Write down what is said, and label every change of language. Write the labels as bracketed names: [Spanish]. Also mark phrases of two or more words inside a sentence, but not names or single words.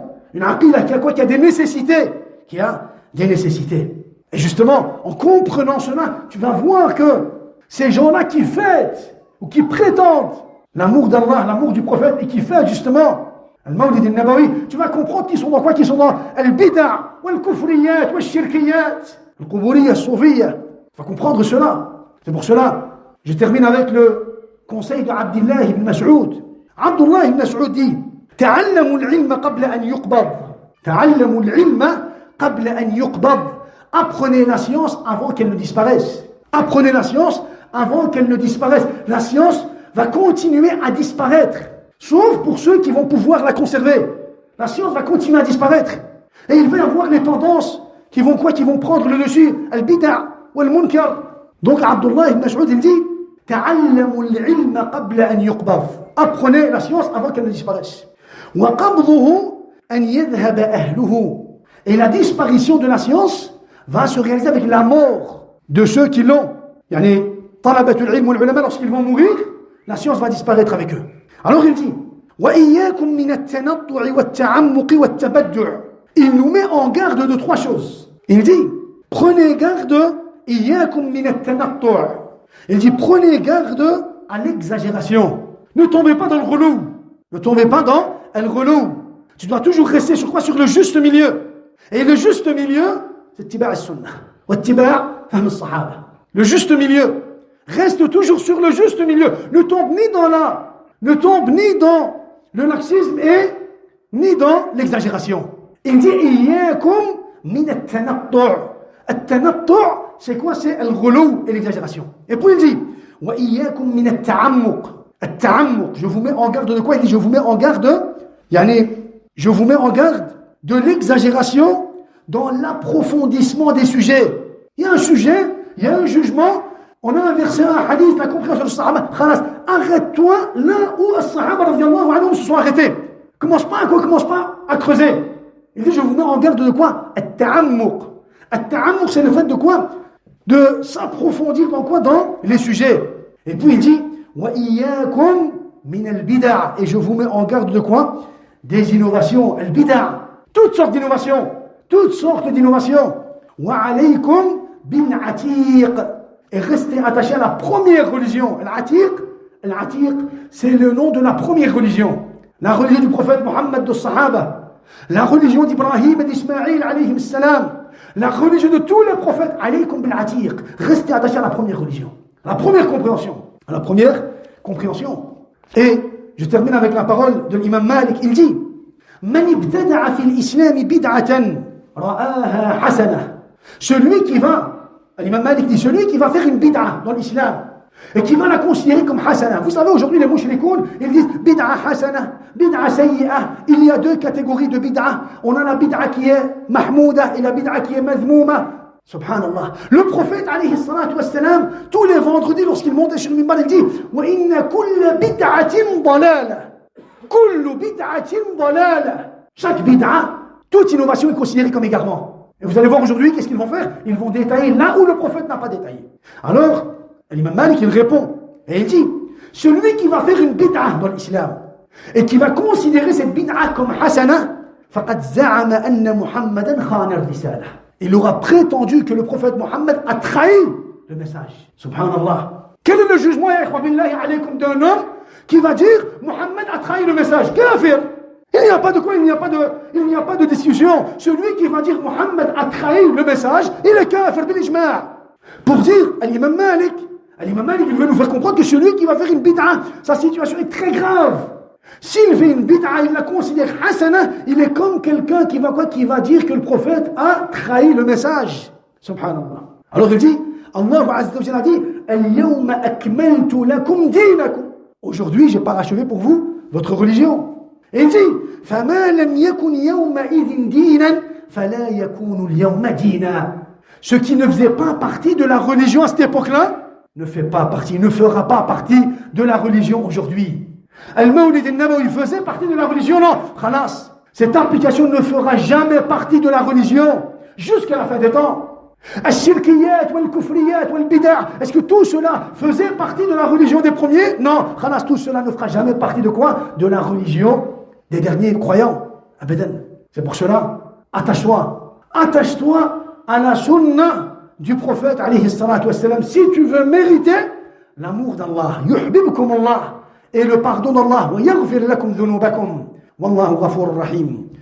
[French] Une aqida qui a quoi? Qui a des nécessités. Qui a des nécessités. Et justement, en comprenant cela, tu vas voir que ces gens-là qui fêtent ou qui prétendent l'amour d'Allah, l'amour du prophète, et qui fait justement [Arabic] المولد النبوي, [French] tu vas comprendre qu'ils sont dans quoi? Qu'ils sont dans [Arabic] البدعة والكفريات, والشركيات والقبورية والصوفية. [French] Tu vas comprendre cela. C'est pour cela, je termine avec le conseil d'Abdullah ibn Mas'ud. [Arabic] Abdullah ibn Mas'ud dit تعلموا العلم قبل أن يقبض. تعلموا العلم قبل أن يقبض. [French] Apprenez la science avant qu'elle ne disparaisse. Apprenez la science avant qu'elle ne disparaisse. La science va continuer à disparaître, sauf pour ceux qui vont pouvoir la conserver. La science va continuer à disparaître. Et il va y avoir les tendances qui vont quoi? Qui vont prendre le dessus. Al-bid'a ou al-munkar. Donc Abdullah ibn Mas'ud il dit [Arabic] تعلموا العلم قبل أن يقبض. [French] Apprenez la science avant qu'elle ne disparaisse. [Arabic] وقبضه أن يذهب أهله. [French] Et la disparition de la science va se réaliser avec la mort de ceux qui l'ont. [Arabic] يعني طلبة العلم والعلماء, [French] lorsqu'ils vont mourir, la science va disparaître avec eux. Alors il dit [Arabic] وإياكم من التنطع والتعمق والتبدع'. [French] Il nous met en garde de trois choses. Il dit prenez garde [Arabic] إياكم من التنطع'. [French] Il dit prenez garde à l'exagération. Ne tombez pas dans le relou. Ne tombez pas dans le relou. Tu dois toujours rester sur quoi? Sur le juste milieu. Et le juste milieu, c'est [Arabic] اتباع السنة واتباع فهم الصحابة. [French] Le juste milieu. Reste toujours sur le juste milieu. Ne tombe ni dans la ne tombe ni dans le laxisme et ni dans l'exagération. Il dit [Arabic] إياكم من التنطع'. At-tanattu', [French] c'est quoi? C'est al-ghulou et l'exagération. Et puis il dit [Arabic] وإياكم من التعمق التعمق, [French] je vous mets en garde de quoi? Il dit je vous mets en garde, je vous mets en garde de l'exagération dans l'approfondissement des sujets. Il y a un sujet, il y a un jugement, on a un verset, un hadith, la compréhension du sahaba. Khalas, arrête-toi là où les sahaba [Arabic] رضي الله عنهم [French] se sont arrêtés. Commence pas à creuser. Il dit je vous mets en garde de quoi? [Arabic] At-ta'ammuq. [French] At-ta'ammuq, c'est le fait de quoi? De s'approfondir dans quoi? Dans les sujets. Et puis il dit [Arabic] وإياكم من البدعة, [French] et je vous mets en garde de quoi? Des innovations, al-bid'a, toutes sortes d'innovations. [Arabic] وعليكم بالعتيق, [French] et restez attachés à la première religion. Al-atiq, c'est le nom de la première religion. La religion du prophète Mohammed de Sahaba, la religion d'Ibrahim et d'Ismaïl [Arabic] عليهم السلام, [French] la religion de tous les prophètes. [Arabic] عليكم بالعتيق, [French] restez attachés à la première religion, la première compréhension. Et je termine avec la parole de l'imam Malik. Il dit [Arabic] من ابتدع في الإسلام بدعة يراها حسنة. [French] Celui qui va, l'imam Malik dit, celui qui va faire une bid'a dans l'islam et qui va la considérer comme hasana. Vous savez, aujourd'hui, les mushrikoun, ils disent [Arabic] بدعة حسنة بدعة سيئة. [French] Il y a deux catégories de bid'a. On a la bid'a qui est mahmouda et la bid'a qui est mazmouma. Subhanallah. Le prophète, [Arabic] عليه الصلاة والسلام, [French] tous les vendredis, lorsqu'il montait sur le minbar, il dit [Arabic] وإن كل بدعة ضلالة. كل بدعة ضلالة. [French] Chaque bid'a, toute innovation est considérée comme égarement. Et vous allez voir aujourd'hui, qu'est-ce qu'ils vont faire? Ils vont détailler là où le prophète n'a pas détaillé. Alors, l'imam Malik, il répond, et il dit, celui qui va faire une bid'a dans l'islam, et qui va considérer cette bid'a comme hasana, [Arabic] فقد زعم أن محمدا خان الرسالة. [French] Il aura prétendu que le prophète Mohammed a trahi le message. Subhanallah. Quel est le jugement, [Arabic] يا إخوة بالله عليكم, [French] d'un homme qui va dire Mohammed a trahi le message? Kafir. Il n'y a pas de quoi, il n'y a pas de discussion. Celui qui va dire Mohammed a trahi le message, il est [Arabic] كافر بالإجماع'. [French] Pour dire à l'imam Malik, il veut nous faire comprendre que celui qui va faire une bid'a, sa situation est très grave. S'il fait une bid'a, il la considère hasana, il est comme quelqu'un qui va dire que le prophète a trahi le message. Subhanallah. Alors il dit, [Arabic] الله عز وجل [French] dit, [Arabic] اليوم أكملت لكم دينكم. [French] Aujourd'hui, j'ai parachevé pour vous votre religion. Et il dit, [Arabic] فَمَا لَمْ يَكُنْ يَوْمَئِذٍ دِينًا فَلَا يَكُونُ الْيَوْمَ دِينًا. [French] Ce qui ne faisait pas partie de la religion à cette époque-là, ne fera pas partie de la religion aujourd'hui. [Arabic] المولد النبوي [French] faisait partie de la religion, non, khalas. Cette application ne fera jamais partie de la religion jusqu'à la fin des temps. [Arabic] الشركيات والكفريات والبدعة, [French] est-ce que tout cela faisait partie de la religion des premiers? Non, khalas, tout cela ne fera jamais partie de quoi? De la religion des derniers croyants. Abadan. C'est pour cela, attache-toi à la sunna du prophète [Arabic] عليه الصلاة والسلام, [French] si tu veux mériter l'amour d'Allah, [Arabic] يحببكم الله, [French] et le pardon d'Allah, [Arabic] ويغفر لكم ذنوبكم والله غفور رحيم.